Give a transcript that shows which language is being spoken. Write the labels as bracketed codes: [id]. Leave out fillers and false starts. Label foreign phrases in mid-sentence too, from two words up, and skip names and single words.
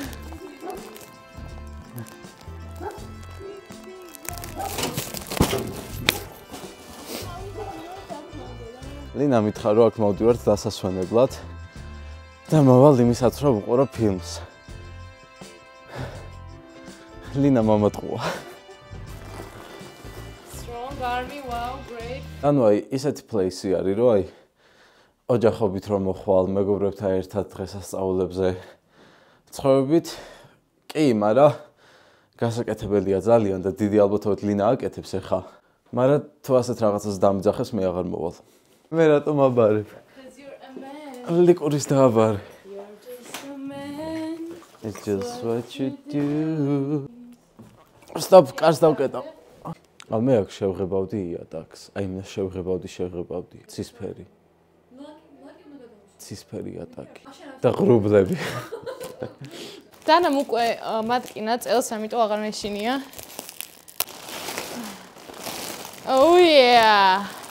[ka] ლინა მითხრა რომ აქ მოვდივართ დასასვენებლად. და მოვალ იმისაც რომ ვუყურო ფილმს. ლინა მომატყუა. [en] Strong army, wow, great. [ka] ანუ აი ისეთი პლეისი არის, რომ აი ოჯახობით რომ მოხვალ, მეგობრებთან ერთად დღესასწაულებზე ცხოვრებით. კი, მაგრამ გასაკეთებელია ძალიან და დიდი ალბათობით ლინა აკეთებს ახლა. მაგრამ თუ ასეთ რაღაცას დამძახეს, მე აღარ მოვალ. მე რატომ აბარებ? ლიკურის დააბარე. [en] It's just what you do. Stop, [ka] კარს დავკეტავ. მე აქ შევღებავდი იატაკს. აი მე შევღებავდი. ცისფერი. ცისფერი იატაკი. და ღრუბლები. დანამ უკვე მატკინა წელს, ამიტომ აღარ მეშინია. [en] Oh yeah.